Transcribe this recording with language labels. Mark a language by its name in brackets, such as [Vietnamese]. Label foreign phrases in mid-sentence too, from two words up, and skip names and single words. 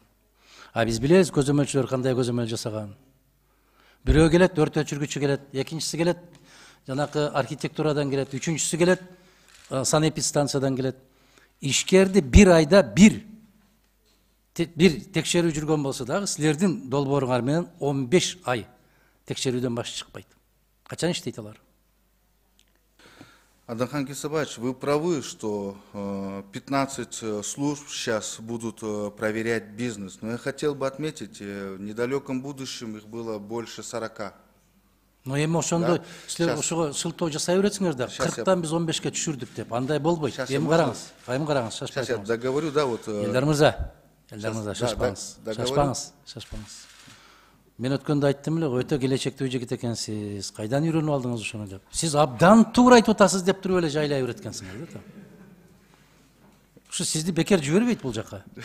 [Kyrgyz] Биз билебиз көзөмөлчүлөр кандай көзөмөл жасаган. Бирөө келет, өрт өчүргүчү келет, экинчиси келет, жанакы архитектурадан келет, үчүнчүсү келет, санэпидстанциядан келет. Ишкерди bir айда bir текшерүү жүргөн болсо дагы силердин долбооруңар менен 15 ай текшерүүдөн башы чыкпайт. Качан иштейт алар? Адамхан Кесабаевич, [Russian] вы правы, что 15 служб сейчас будут проверять бизнес. Но я хотел бы отметить, в недалеком будущем их было больше 40. [Kyrgyz] Но эми ошондой силер ошого сылтоо жасай бересиңер да, 40тан биз 15ке түшүрдүк деп. Андай болбойт. Эми караңыз, шашпаңыз. [Russian] Сейчас я договорю, да, вот. [Kyrgyz] Элдар мырза, шашпаңыз. Мен өткөндө айттым эле, өтө келечектүү жигит экенсиз. Кайдан үйрөнүп алдыңыз ошону деп. Сиз абдан туура айтып атасыз деп туруп эле жайлай берет экенсиңер да. Ушу сизди бекер жибербейт бул жака.